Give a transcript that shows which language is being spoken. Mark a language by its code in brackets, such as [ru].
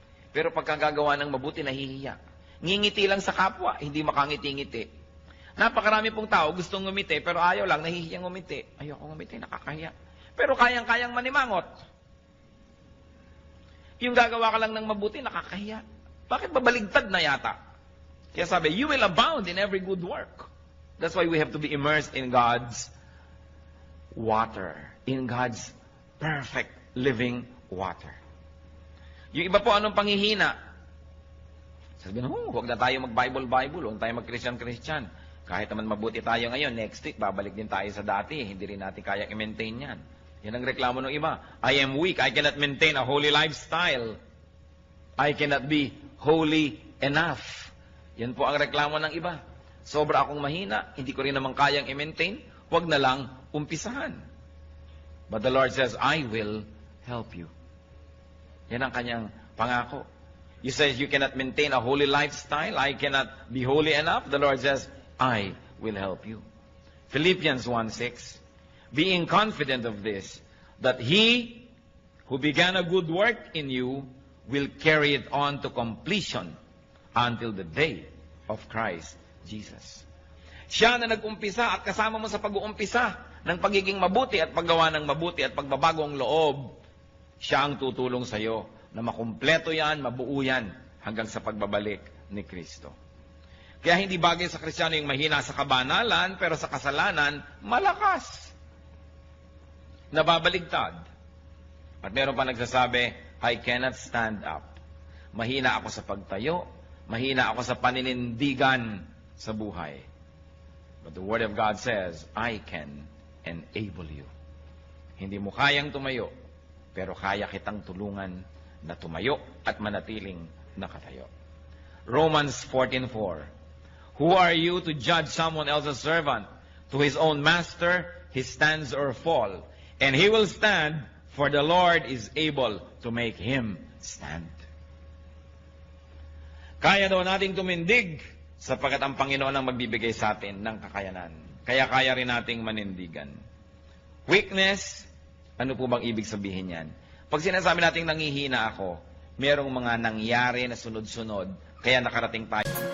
[tl] Pero pagka gagawa ng mabuti, nahihiya. Ngingiti lang sa kapwa, hindi makangiti-ngiti. Napakarami pong tao gustong ngumiti, pero ayaw lang, nahihiyang ngumiti. Ayoko ngumiti, nakakahiya. Pero kayang-kayang manimangot. Yung gagawa ka lang ng mabuti, nakakahiya. Bakit babaligtad na yata? Kaya sabi, [en] you will abound in every good work. That's why we have to be immersed in God's water. In God's perfect living water. [tl] Yung iba po, anong panghihina? Sabi na, huwag na tayo mag-Bible, huwag tayo mag-Christian. Kahit naman mabuti tayo ngayon, next week, babalik din tayo sa dati. Hindi rin natin kaya i-maintain yan. Yan ang reklamo ng iba. [en] I am weak. I cannot maintain a holy lifestyle. I cannot be holy enough. [tl] Yan po ang reklamo ng iba. Sobra akong mahina, hindi ko rin naman kayang i-maintain, huwag na lang umpisahan. [en] But the Lord says, I will help you. [tl] Yan ang kanyang pangako. [en] You say you cannot maintain a holy lifestyle, I cannot be holy enough. The Lord says, I will help you. Philippians 1:6, being confident of this, that He who began a good work in you will carry it on to completion until the day of Christ Jesus. [tl] Siya na nag-umpisa at kasama mo sa pag-uumpisa ng pagiging mabuti at paggawa ng mabuti at pagbabagong loob, siya ang tutulong sa iyo na makumpleto yan, mabuo yan hanggang sa pagbabalik ni Kristo. Kaya hindi bagay sa Kristiyano yung mahina sa kabanalan, pero sa kasalanan, malakas. Nababaligtad. At meron pa nagsasabi, [en] I cannot stand up. [tl] Mahina ako sa pagtayo, mahina ako sa paninindigan sa buhay. [en] But the Word of God says, I can enable you. [tl] Hindi mo kayang tumayo, pero kaya kitang tulungan na tumayo at manatiling nakatayo. [en] Romans 14:4, who are you to judge someone else's servant? To his own master he stands or fall, and he will stand, for the Lord is able to make him stand. [tl] Kaya daw nating tumindig sapagkat ang Panginoon ang magbibigay sa atin ng kakayanan. Kaya kaya rin nating manindigan. Weakness, ano po bang ibig sabihin yan? Pag sinasabi nating nangihina ako, merong mga nangyari na sunod-sunod, kaya nakarating tayo.